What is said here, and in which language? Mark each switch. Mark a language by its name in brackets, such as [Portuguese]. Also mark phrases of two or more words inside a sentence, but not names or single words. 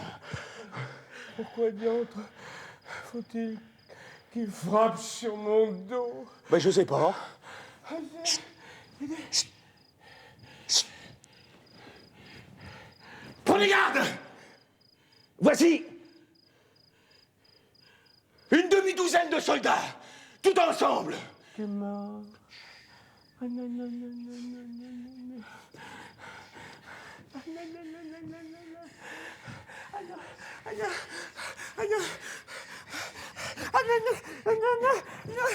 [French] Pourquoi diantre faut-il qu'il frappe sur mon dos? Ben, je sais pas. Prenez garde! Voici une demi-douzaine de soldats, tout ensemble. T'es mort. Ah non, non, non, non, non, non, non. Ah non, non, non, non, non, non, non. Ah non, ah non, ah non. Ah non, non, ah non, non, non.